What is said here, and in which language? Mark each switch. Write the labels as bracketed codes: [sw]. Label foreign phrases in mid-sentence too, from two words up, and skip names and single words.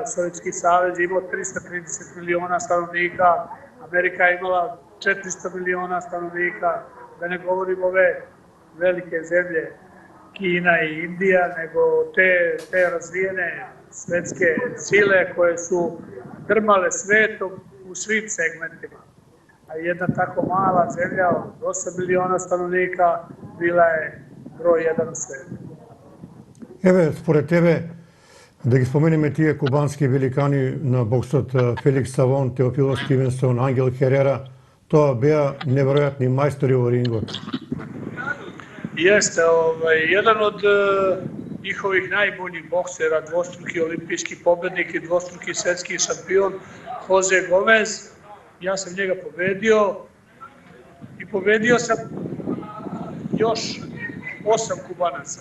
[sr] Sovjetski savez imao 330 miliona stanovnika, Amerika je imala 400 miliona stanovnika, da ne govorim ove velike zemlje Kina i Indija, nego te razvijene svetske sile koje su drmale svetom u svim segmentima. A jedna tako mala zemlja od 8 miliona stanovnika bila je broj 1 u svetu. [mk] Еве, според тебе, да ги споменеме тие кубански великани на боксот, Феликс Савон, Теофило Стивенсон, Ангел Херера, тоа беа неверојатни мајстори во рингот. [sr] Jeste, jedan od njihovih najboljih boksera, dvostruki olimpijski pobednik i dvostruki svetski šampion, Jose Gomez. Ja sam njega pobedio i pobedio sam još 8 Kubanaca.